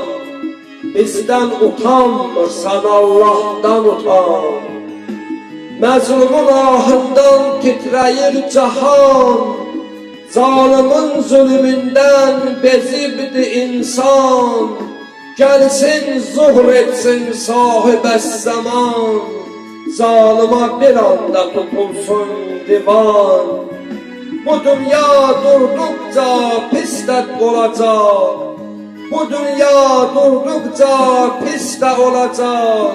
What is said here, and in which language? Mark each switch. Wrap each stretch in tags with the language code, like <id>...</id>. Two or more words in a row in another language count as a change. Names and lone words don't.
<az>Bizdən utanmırsan, Allah'dan utan. Məzlumun ahından titrəyir cahan. Zalimin zulmündən bezibdi insan. Gəlsin zuhr etsin sahibəs zaman. Zalıma bir anda tutulsun divan.</az> <tr>Bu dünya durdukça pislik olacak. Bu dünya durdukça pis de olacak.</tr>